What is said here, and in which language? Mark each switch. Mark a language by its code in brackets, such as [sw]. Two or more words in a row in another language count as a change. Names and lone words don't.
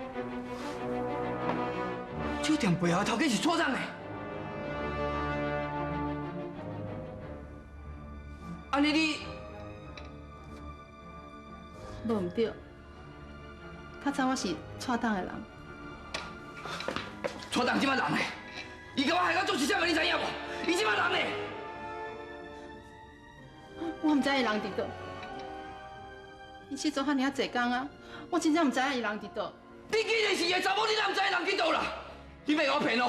[nan] 酒店背后头家是错账的。安尼你无毋对，较早我是蔡东的人。错账即马人呢？伊甲我害到做是啥物？你知影无？伊即马人呢？我毋知伊人伫倒，伊失踪遐尔济工啊，我真正毋知影伊人伫倒。你既然是个查某，你哪毋知人伫倒啦？你别甲我骗哦！